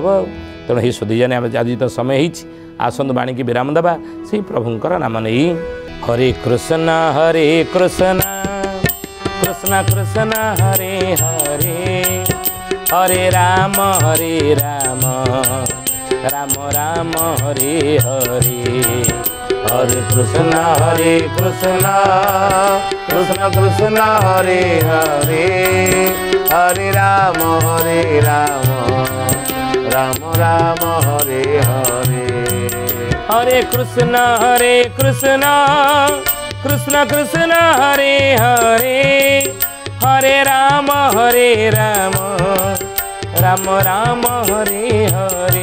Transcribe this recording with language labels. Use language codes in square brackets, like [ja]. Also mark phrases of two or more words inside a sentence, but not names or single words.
[or] ତେଣୁ ଏହି ସୁଧୀଜନେ ଆମେ ଆଜି ତ ସମୟ ହେଇଛି, ଆସନ୍ତୁ ବାଣୀକି ବିରାମ ଦେବା ସେଇ ପ୍ରଭୁଙ୍କର ନାମ ନେଇ। [sa] ହରେ କୃଷ୍ଣ କୃଷ୍ଣ କୃଷ୍ଣ ହରେ ହରେ, ହରେ ରାମ ରାମ ରାମ ହରେ ହରେ। हरे कृष्ण कृष्ण कृष्ण हरे हरे, हरे राम राम राम हरे हरे। हरे कृष्ण कृष्ण कृष्ण हरे हरे, हरे राम राम राम हरे हरे।